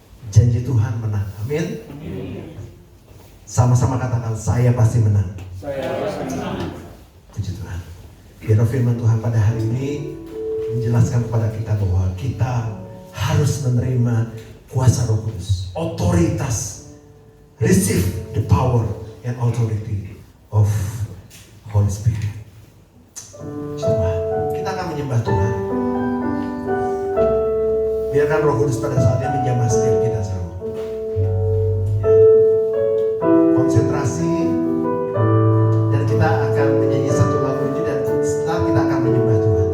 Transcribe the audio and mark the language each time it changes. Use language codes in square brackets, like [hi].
[id] Janji Tuhan menang. Amin. Sama-sama katakan, saya pasti menang. Saya pasti menang. Puji Tuhan. Biar firman Tuhan pada hari ini menjelaskan kepada kita bahwa kita harus menerima kuasa Roh Kudus, otoritas. [en] Receive the power and authority of Holy Spirit. [id] Coba kita akan menyembah Tuhan. Biarkan Roh Kudus pada saatnya menjamah setiap kita semua. Ya. Konsentrasi, dan kita akan menyanyi satu lagu ini, dan setelah kita akan menyembah Tuhan.